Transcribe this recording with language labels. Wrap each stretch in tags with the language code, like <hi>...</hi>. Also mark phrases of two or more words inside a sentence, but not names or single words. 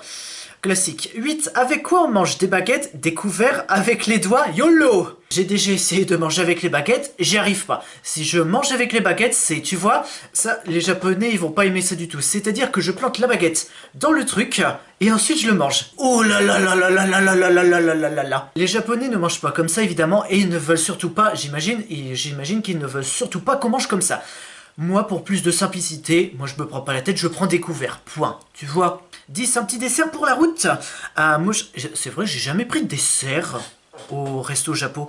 <fr>Classique. 8. Avec quoi on mange des baguettes, des couverts, avec les doigts? YOLO! J'ai déjà essayé de manger avec les baguettes, j'y arrive pas. Si je mange avec les baguettes, c'est, tu vois, ça, les japonais, ils vont pas aimer ça du tout. C'est-à-dire que je plante la baguette dans le truc, et ensuite je le mange. Oh là là là là là là là là là là là là là là. Les japonais ne mangent pas comme ça, évidemment, et ils ne veulent surtout pas, j'imagine qu'ils ne veulent surtout pas qu'on mange comme ça. Moi, pour plus de simplicité, moi je me prends pas la tête, je prends des couverts. Point. Tu vois? 10, un petit dessert pour la route. C'est vrai, j'ai jamais pris de dessert au resto Japo.</fr>